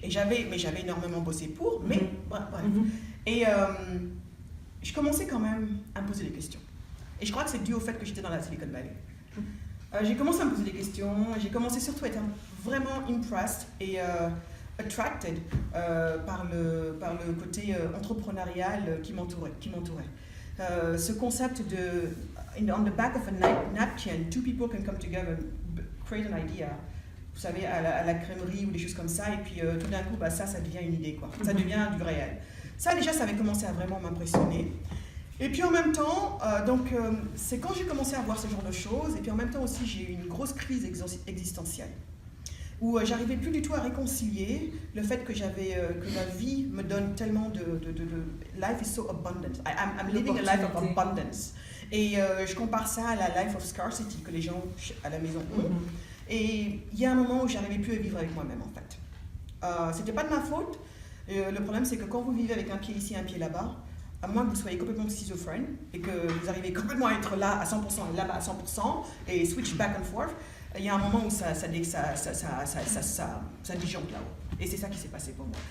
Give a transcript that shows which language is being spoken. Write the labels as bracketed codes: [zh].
[fr] Et j'avais énormément bossé pour, mais bref. Et je commençais quand même à me poser des questions. Et je crois que c'est dû au fait que j'étais dans la Silicon Valley. J'ai commencé à me poser des questions, j'ai commencé surtout à être vraiment impressed et attracted par le côté entrepreneurial qui m'entourait. Ce concept de [en] on the back of a napkin, two people can come together, create an idea. [fr] Vous savez, à la crèmerie ou des choses comme ça, et puis tout d'un coup, ça devient une idée, quoi. Ça devient du réel. Ça, déjà, ça avait commencé à vraiment m'impressionner. Et puis en même temps, c'est quand j'ai commencé à voir ce genre de choses, et puis en même temps aussi, j'ai eu une grosse crise existentielle, où j'arrivais plus du tout à réconcilier le fait que la vie me donne tellement de [en] life is so abundant. I'm living a life of abundance. [fr] Et je compare ça à la [en] life of scarcity [fr] que les gens à la maison ont. Et il y a un moment où j'arrivais plus à vivre avec moi-même en fait. C'était pas de ma faute. Le problème c'est que quand vous vivez avec un pied ici, un pied là-bas, à moins que vous soyez complètement schizophrène et que vous arrivez complètement à être là à 100% et là-bas à 100% et [en] switch back and forth, [fr] il y a un moment où ça disjoncte là-haut. Et c'est ça qui s'est passé pour moi.